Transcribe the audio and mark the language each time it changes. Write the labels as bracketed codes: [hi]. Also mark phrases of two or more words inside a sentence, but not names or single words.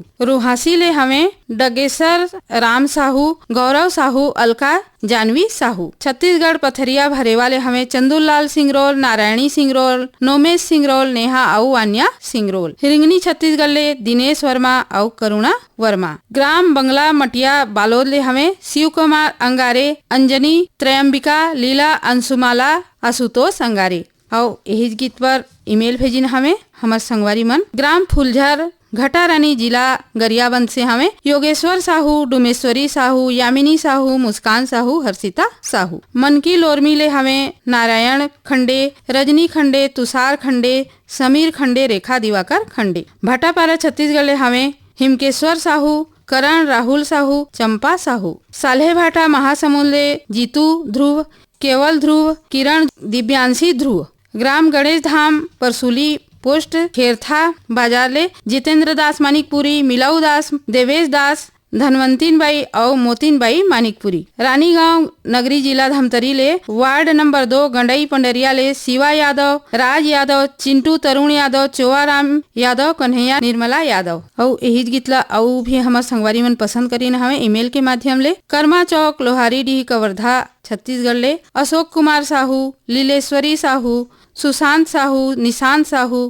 [hne] रोहासी ले हवे डगेसर राम साहू, गौरव साहू, अलका जानवी साहू। छत्तीसगढ़ पथरिया भरेवाले हमें चंदूलाल सिंगरोल, नारायणी सिंगरोल, नोमेश सिंगरोल, नेहा अउ वान्या सिंगरोल। हिरिंगनी छत्तीसगढ़ ले दिनेश वर्मा अउ करुणा वर्मा। ग्राम बंगला मटिया बालोद ले हमें शिव कुमार अंगारे, अंजनी, त्रयंबिका, लीला, अंशुमाला, आशुतोष अंगारे। और यही गीत पर ईमेल भेजिन हमें हमार संगवारी मन। ग्राम फुलझर घटा रानी जिला गरियाबंद से हमें योगेश्वर साहू, डुमेश्वरी साहू, यामिनी साहू, मुस्कान साहू, हर्षिता साहू। मनकी लोरमी ले हमें नारायण खंडे, रजनी खंडे, तुषार खंडे, समीर खंडे, रेखा दिवाकर खंडे। भाटापारा छत्तीसगढ़ ले हमें हिमकेश्वर साहू, करण राहुल साहू, चंपा साहू। साल्हे भाटा महासमुंद ले जीतू ध्रुव, केवल ध्रुव, किरण दिव्यांशी ध्रुव। ग्राम गणेश धाम परसुली पोस्ट खेरथा बाजार ले जितेंद्र दास मानिकपुरी, मिलाऊ दास, देवेश दास, धनवंतीन बाई और मोतीन बाई मानिकपुरी। रानीगांव नगरी जिला धमतरी ले वार्ड नंबर 2 गंडई पंडरिया ले शिवा यादव, राज यादव, चिंटू तरुण यादव, चोआराम यादव, कन्हैया निर्मला यादव। और यही गीतला अउ भी हमार संगवारी मन पसंद करीन हमें ईमेल के माध्यम ले। कर्मा चौक लोहारी डी कवर्धा छत्तीसगढ़ ले अशोक कुमार साहू, लीलेश्वरी साहू, सुशांत साहू, निशांत साहू।